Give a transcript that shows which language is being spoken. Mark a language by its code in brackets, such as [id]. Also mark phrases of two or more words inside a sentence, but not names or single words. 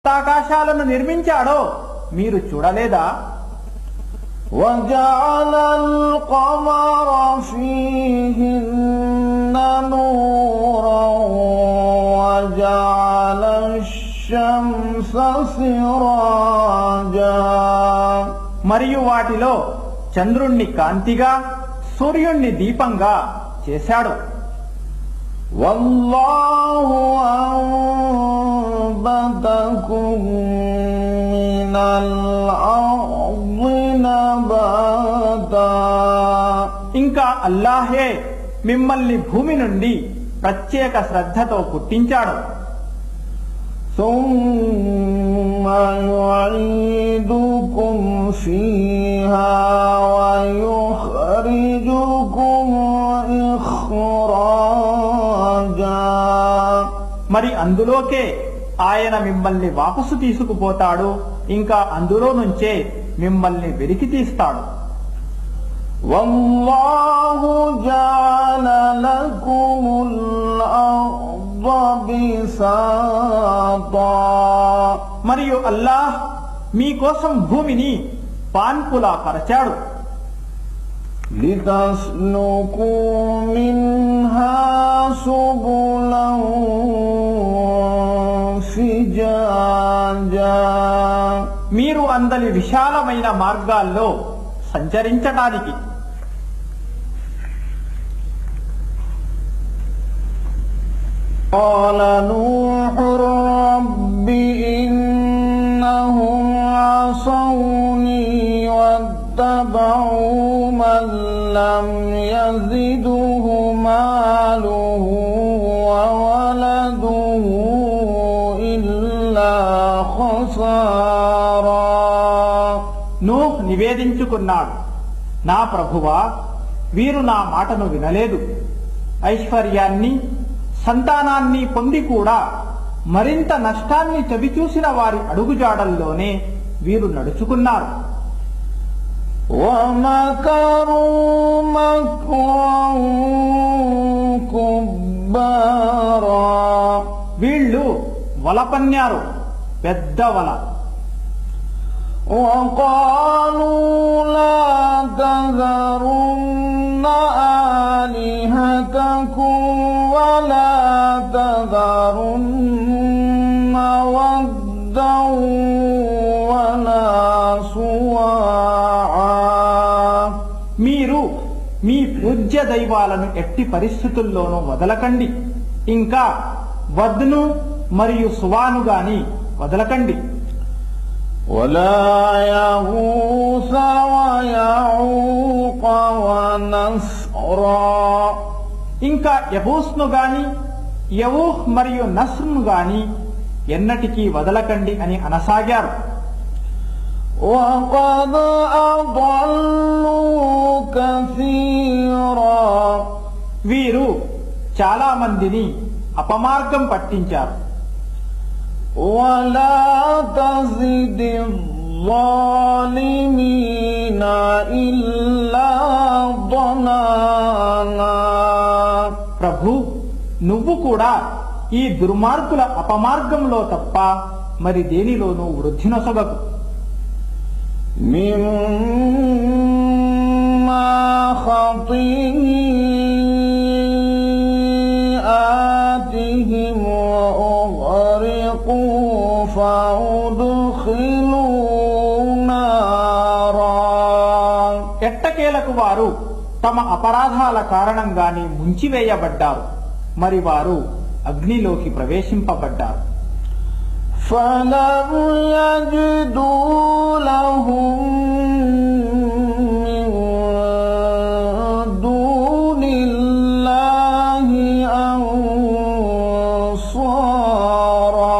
[te] ఆకాశాలను నిర్మించాడో మీరు చూడలేదా? [ar] وجعل القمر فيهن نورا وجعل الشمس سراجا [te] మరియు వాటిలో చంద్రుణ్ణి కాంతిగా సూర్యుణ్ణి దీపంగా చేశాడు. [ar] والله أنبتكم من الأرض نباتا [te] ఇంకా అల్లాహే మిమ్మల్ని భూమి నుండి ప్రత్యేక శ్రద్ధతో పుట్టించాడు. [ar] ثم يعيدكم فيها ويخرجكم إخراجا [te] మరి అందులోకే ఆయన మిమ్మల్ని వాపసు తీసుకుపోతాడు, ఇంకా అందులో నుంచే మిమ్మల్ని వెలికి తీస్తాడు. [ar] والله جعل لكم الأرض بساطا [te] మరియు అల్లాహ్ మీకోసం భూమిని పాన్పులా పరచాడు. [ar] لتسلكوا منها سبلا فجاجا [te] మీరు అందలి విశాలమైన మార్గాల్లో సంచరించడానికి. [ar] قال نوح رب إنهم عصوني واتبعوا من لم يزده ماله وولده إلا خسارا [te] నూహ్ నివేదించుకున్నాడు, నా ప్రభువా, వీరు నా మాటను వినలేదు. ఐశ్వర్యాన్ని సంతానాన్ని పొంది కూడా మరింత నష్టాన్ని చవిచూసిన వారి అడుగుజాడల్లోనే వీరు నడుచుకున్నారు. [ar] ومكروا مكرا كبارا [te] వీళ్ళు వల పన్నారు, పెద్ద వల. [ar] وقالوا لا تذرن آلهتكم ولا تذرن ودا ولا سواعا [te] మీరు మీ పూజ్య దైవాలను ఎట్టి పరిస్థితుల్లోనూ వదలకండి, ఇంకా వద్ను మరియు సువాను గాని వదలకండి. [ar] ولا يغوث ويعوق ونسرا [te] ఇంకా యబూస్ను గాని యవూహ్ మరియు నస్రును గాని ఎన్నటికీ వదలకండి అని అనసాగారు. [ar] وقد أضلوا كثيرا [te] వీరు చాలా మందిని అపమార్గం పట్టించారు. [ar] ولا تزد الظالمين إلا ضلالا [te] ప్రభు, నువ్వు కూడా ఈ దుర్మార్గుల అపమార్గంలో తప్ప మరి దేనిలోనూ వృద్ధి నొసగకు. [ar] مما خطيئاتهم وأغرقوا فأدخلوا نارا [te] ఎట్టకేలకు వారు తమ అపరాధాల కారణంగానే ముంచివేయబడ్డారు, మరి వారు అగ్నిలోకి ప్రవేశింపబడ్డారు. [ar] فلم يجدوا لهم من دون الله أنصارا